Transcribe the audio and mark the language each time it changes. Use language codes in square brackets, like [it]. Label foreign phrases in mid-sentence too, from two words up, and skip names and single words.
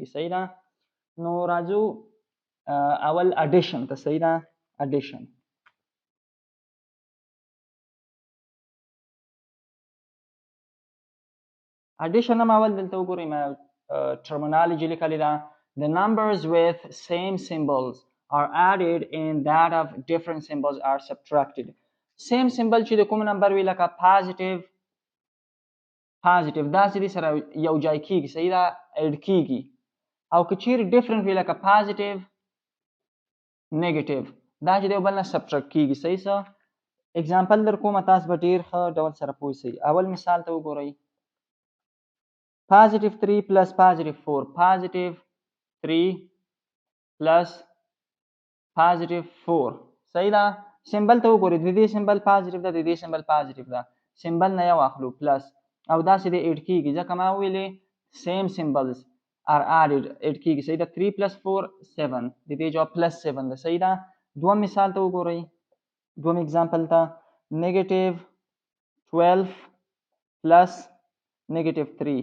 [ps] صحیح ده. نو راځو اول اډیشن ته. صحیح ده. اډیشن Addition هم اول دلته وګورئ، ما terminology لیکلې ده: [en] the numbers with same symbols are added and that of different symbols are subtracted. same symbol [ps] چې د کوم نمبر وي لکه پازیټیو دا چې دې سره یو ځای کېږي. صحیح ده. ایډ کېږي. او که چیرې ډفرنټ وي لکه پازیټیو نیګیټیو دا چې د یو بل نه سبټرکټ کېږي. صحیح څه اگزامپل در کومه، تاسو به ډېر ښه ډول سره پوه شئ. اول مثال ته وګورئ: [en] positive 3 plus positive 4 positive 3 plus positive 4. [ps] صحیح ده. سیمبل ته وګورئ، د دې سیمبل پازیټیو ده، د دې سیمبل پازیټیو ده، سیمبل نه یو اخلو پلس او داسې د ایډ کېږي ځکه ما ویلې [en] same symbols are add [ps] ایډ کېږي. صحیح ده. 3 plus 4 7 د دې جواب پلس 7 ده. صحیح ده. دوم مثال ته وګورئ، دوم اگزامپل ته [en] negative 12 plus negative 3.